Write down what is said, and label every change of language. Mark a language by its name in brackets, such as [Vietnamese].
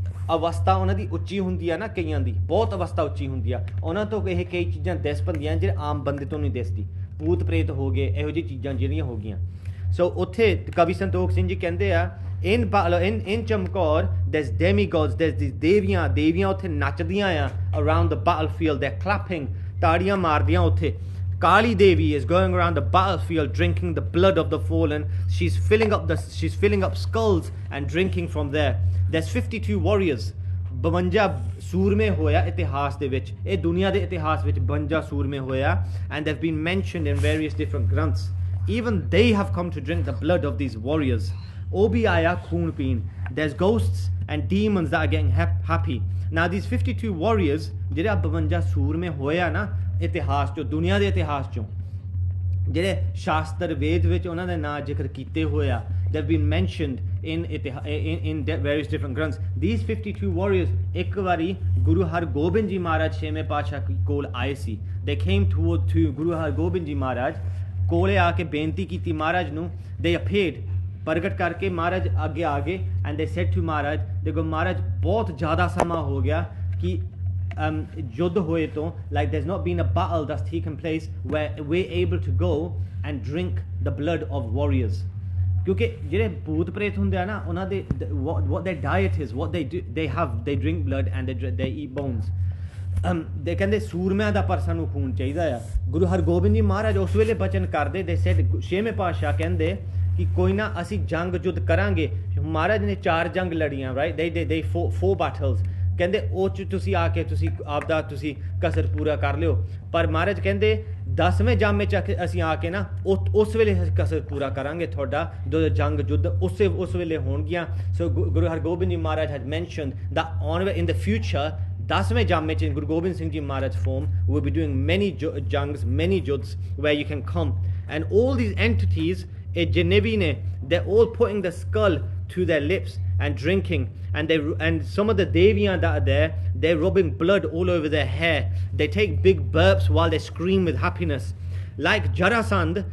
[Punjabi] ਅਵਸਥਾ ਉਹਨਾਂ ਦੀ ਉੱਚੀ ਹੁੰਦੀ ਆ ਨਾ, ਕਈਆਂ ਦੀ ਬਹੁਤ ਅਵਸਥਾ ਉੱਚੀ ਹੁੰਦੀ ਆ, ਉਹਨਾਂ ਤੋਂ ਇਹ ਕਈ ਚੀਜ਼ਾਂ ਦਿਸ ਪੈਂਦੀਆਂ ਜਿਹੜੇ ਆਮ ਬੰਦੇ ਤੋਂ ਨਹੀਂ ਦਿਸਦੀ, ਭੂਤ ਪ੍ਰੇਤ ਹੋ ਗਏ, ਇਹੋ ਜਿਹੀ ਚੀਜ਼ਾਂ ਜਿਹੜੀਆਂ ਹੋ ਗਈਆਂ। ਸੋ ਉੱਥੇ ਕਵੀ ਸੰਤੋਖ ਸਿੰਘ ਜੀ ਕਹਿੰਦੇ ਆ in Chamkaur there's demigods, there's these ਦੇਵੀਆਂ ਉੱਥੇ ਨੱਚਦੀਆਂ ਆ around the battlefield, they're clapping, ਤਾੜੀਆਂ ਮਾਰਦੀਆਂ ਉੱਥੇ। [English] Kali Devi is going around the battlefield drinking the blood of the fallen. She's filling up skulls and drinking from there. There's 52 warriors. [Punjabi] 52 ਸੂਰਮੇ ਹੋਇਆ ਇਤਿਹਾਸ ਦੇ ਵਿੱਚ, ਇਹ ਦੁਨੀਆ ਦੇ ਇਤਿਹਾਸ ਵਿੱਚ 52 ਸੂਰਮੇ ਹੋਇਆ, and they've been mentioned in various different granths. [English] Even they have come to drink the blood of these warriors. ਉਹ ਵੀ ਆਇਆ ਖੂਨ ਪੀਣ। There's ghosts and demons that are getting happy. [Punjabi] Now these 52 warriors ਜਿਹੜੇ 52 ਸੂਰਮੇ ਹੋਇਆ ਨਾ ਇਤਿਹਾਸ ਚੋਂ, ਦੁਨੀਆ ਦੇ ਇਤਿਹਾਸ ਚੋਂ, ਜਿਹੜੇ ਸ਼ਾਸਤਰ ਵੇਦ ਵਿੱਚ ਉਹਨਾਂ ਦੇ ਨਾਂ ਜ਼ਿਕਰ ਕੀਤੇ ਹੋਏ ਆ, they've been mentioned in various different granths. These 52 warriors ਇੱਕ ਵਾਰੀ ਗੁਰੂ ਹਰਗੋਬਿੰਦ ਜੀ ਮਹਾਰਾਜ ਛੇਵੇਂ ਪਾਤਸ਼ਾਹ ਕੋਲ ਆਏ ਸੀ। They came to Guru Hargobind ji ਮਹਾਰਾਜ ਕੋਲੇ ਆ ਕੇ ਬੇਨਤੀ ਕੀਤੀ ਮਹਾਰਾਜ ਨੂੰ। [English] They appeared, ਪ੍ਰਗਟ ਕਰਕੇ ਮਹਾਰਾਜ ਅੱਗੇ ਆ ਗਏ, and they said to Maharaj, ਦੇਖੋ ਮਹਾਰਾਜ ਬਹੁਤ ਜ਼ਿਆਦਾ ਸਮਾਂ ਹੋ ਗਿਆ ਕਿ ਯੁੱਧ ਹੋਏ ਤੋਂ, like there's not been a battle that's taken place where we're able to go and drink the blood of warriors. ਕਿਉਂਕਿ ਜਿਹੜੇ ਭੂਤ ਪ੍ਰੇਤ ਹੁੰਦੇ ਆ ਨਾ, ਉਹਨਾਂ ਦੇ what their diet is, what they do, they drink blood and they eat bones. [Punjabi] ਦੇ ਕਹਿੰਦੇ ਸੂਰਮਿਆਂ ਦਾ ਪਰ ਸਾਨੂੰ ਖੂਨ ਚਾਹੀਦਾ ਆ। ਗੁਰੂ ਹਰਗੋਬਿੰਦ ਜੀ ਮਹਾਰਾਜ ਉਸ ਵੇਲੇ ਬਚਨ ਕਰਦੇ, ਦੇ ਸੈਡ, ਛੇਵੇਂ ਪਾਤਸ਼ਾਹ ਕਹਿੰਦੇ ਕਿ ਕੋਈ ਨਾ ਅਸੀਂ ਜੰਗ ਯੁੱਧ ਕਰਾਂਗੇ। ਮਹਾਰਾਜ ਨੇ 4 ਜੰਗ ਲੜੀਆਂ, ਰਾਈਟ, they fought 4 battles, ਕਹਿੰਦੇ ਉਹ 'ਚ ਤੁਸੀਂ ਆ ਕੇ ਤੁਸੀਂ ਆਪਦਾ ਤੁਸੀਂ ਕਸਰ ਪੂਰਾ ਕਰ ਲਿਓ। ਪਰ ਮਹਾਰਾਜ ਕਹਿੰਦੇ 10ਵੇਂ ਜਾਮੇ 'ਚ ਅਸੀਂ ਆ ਕੇ ਨਾ ਉਸ ਵੇਲੇ ਕਸਰ ਪੂਰਾ ਕਰਾਂਗੇ ਤੁਹਾਡਾ, ਜੋ ਜੰਗ ਯੁੱਧ ਉਸ ਵੇਲੇ ਹੋਣਗੀਆਂ। [English] So Guru Hargobind ji Maharaj had mentioned that on in the future 10ਵੇਂ ਜਾਮੇ 'ਚ Guru Gobind Singh ji Maharaj form will be doing many jangs, many yuddhs where you can come, and all these entities ਜਿੰਨੇ ਵੀ ਨੇ, they're all putting the skull to their lips and drinking, and some of the deviyan that are there, they're rubbing blood all over their hair, they take big burps while they scream with happiness, like Jarasandh.